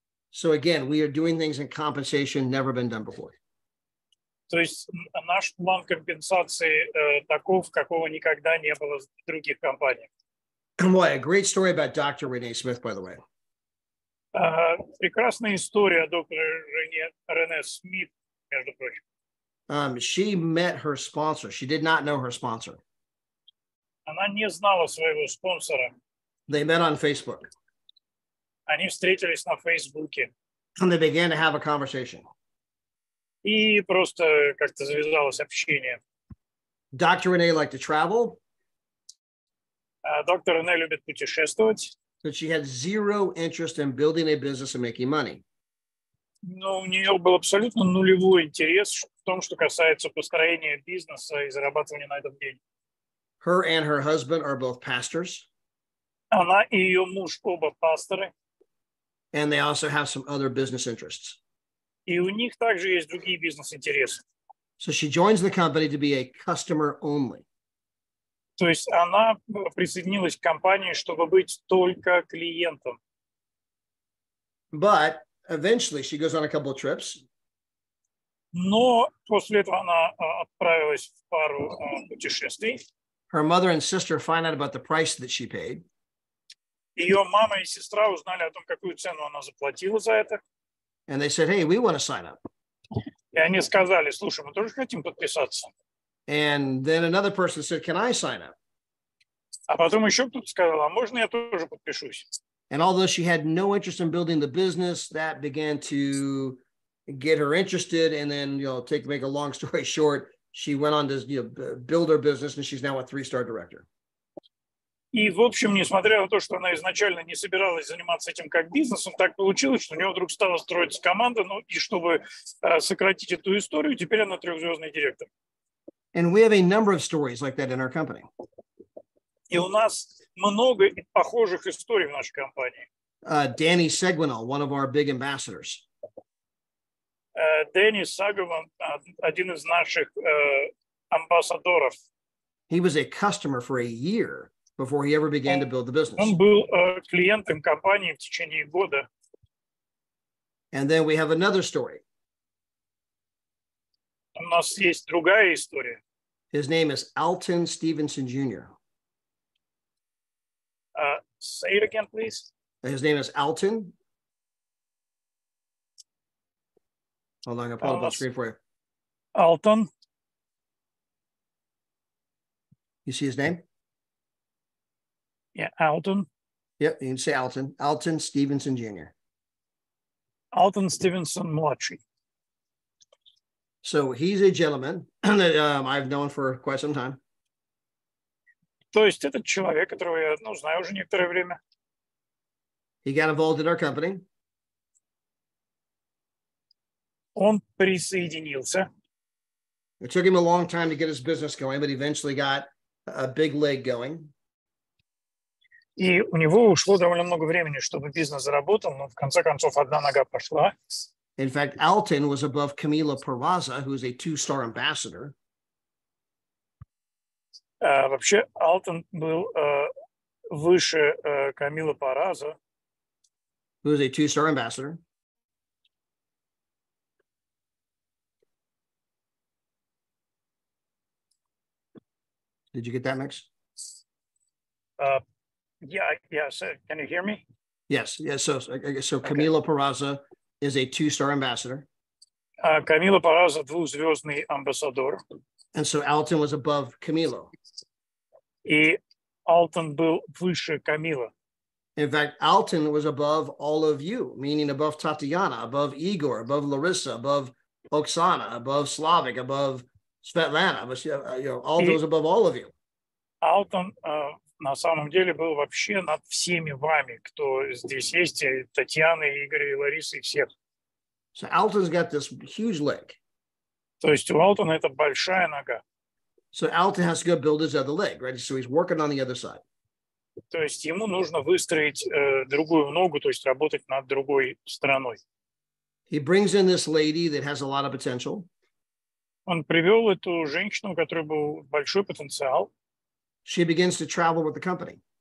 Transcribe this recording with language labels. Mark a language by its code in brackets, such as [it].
[en] So again, we are doing things in compensation never been done before. [ru] То есть наш план компенсации таков, какого никогда не было в других компаниях. [en] Boy, a great story about Dr. Renee Smith, by the way. [ru] Прекрасная история доктора Рене Смит, между прочим. [en] She met her sponsor. She did not know her sponsor. [ru] Она не знала своего спонсора. [en] They met on Facebook. [ru] Они встретились на Фейсбуке. [en] And they began to have a conversation. [ru] И просто как-то завязалось общение. [en] Dr. Renee liked to travel, [ru] Доктор Рене любит путешествовать, [en] but she had zero interest in building a business and making money. [ru] но у нее был абсолютно нулевой интерес в том, что касается построения бизнеса и зарабатывания на этом денег. [en] Her and her husband are both pastors, [ru] Она и ее муж оба пасторы, [en] and they also have some other business interests. [ru] и у них также есть другие бизнес-интересы. [en] So she joins the company to be a customer only. [ru] То есть она присоединилась к компании, чтобы быть только клиентом. [en] But eventually she goes on a couple of trips. [ru] Но после этого она отправилась в пару путешествий. [en] Her mother and sister find out about the price that she paid. [ru] Ее мама и сестра узнали о том, какую цену она заплатила за это. [en] And they said, hey, we want to sign up. [ru] И они сказали, слушай, мы тоже хотим подписаться. [en] And then another person said, can I sign up? [ru] А потом еще кто-то сказал, а можно я тоже подпишусь? [en] And although she had no interest in building the business, that began to get her interested. And then, make a long story short, she went on to build her business, and she's now a 3-star director. [ru] И, в общем, несмотря на то, что она изначально не собиралась заниматься этим как бизнесом, так получилось, что у нее вдруг стала строиться команда, и чтобы сократить эту историю, теперь она 3-звездный директор. [en] And we have a number of stories like that in our company. [ru] И у нас много похожих историй в нашей компании. [en] Danny Seguinal, one of our big ambassadors. [ru] Дэнни Сагован, один из наших амбассадоров. [en] He was a customer for a year before he ever began to build the business. [ru] Он был клиентом компании в течение года. [en] And then we have another story. [ru] У нас есть другая история. [en] His name is Alton Stevenson Jr. Say it again, please. His name is Alton. Hold on, I'm going to pull up on the screen for you. [ru] Алтон. [en] You see his name? Yeah, Алтон. Yep, you can say Alton. Alton Stevenson Jr. [ru] Алтон Стивенсон младший. [en] So he's a gentleman that I've known for quite some time. [ru] То есть этот человек, которого я знаю уже некоторое время. [en] He got involved in our company. [ru] Он присоединился. [en] It took him a long time to get his business going, but eventually got a big leg going. [ru] И у него ушло довольно много времени, чтобы бизнес заработал, но в конце концов одна нога пошла. [en] In fact, Alton was above Camila Peraza, who's a 2-star ambassador. [ru] Вообще Алтон был выше Камила Параза, [en] who is a 2-star ambassador. Did you get that mix? Yeah. So can you hear me? Yes. So Camila Peraza is a 2-star ambassador. [ru] Камила Параза 2-звездный амбассадор. [en] And so Alton was above Camilo. [ru] И Алтон был выше Камила. [en] In fact, Alton was above all of you, meaning above Tatiana, above Igor, above Larissa, above Oksana, above Slavic, above Svetlana. Alton was above all of you. [ru] Алтон на самом деле был вообще над всеми вами, кто здесь есть, и Татьяна, и Игорь, и Лариса, и всех. [en] So Alton's got this huge leg. [ru] То есть у Алтона это большая нога. [en] So Alton has to go build his other leg, right? So he's working on the other side. [ru] То есть ему нужно выстроить другую ногу, то есть работать над другой стороной. [en] He brings in this lady that has a lot of potential. [ru] Он привел эту женщину, у которой был большой потенциал. [en] She begins to travel with the company.